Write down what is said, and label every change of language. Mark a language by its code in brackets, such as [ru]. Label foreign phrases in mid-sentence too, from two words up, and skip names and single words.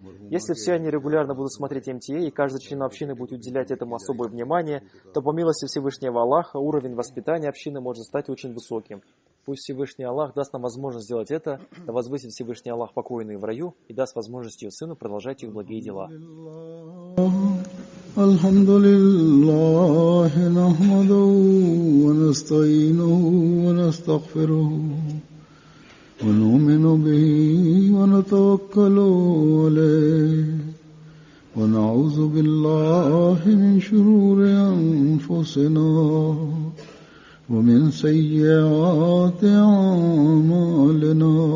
[ru] Если все они регулярно будут смотреть МТА, и каждый член общины будет уделять этому особое внимание, то по милости Всевышнего Аллаха уровень воспитания общины может стать очень высоким. Пусть Всевышний Аллах даст нам возможность сделать это, да возвысит Всевышний Аллах покойную в раю и даст возможность ее сыну продолжать их благие дела. [ar] الحمد لله نحمده ونستعينه ونستغفره ونؤمن به ونتوكل عليه ونعوذ بالله من شرور أنفسنا ومن سيئات أعمالنا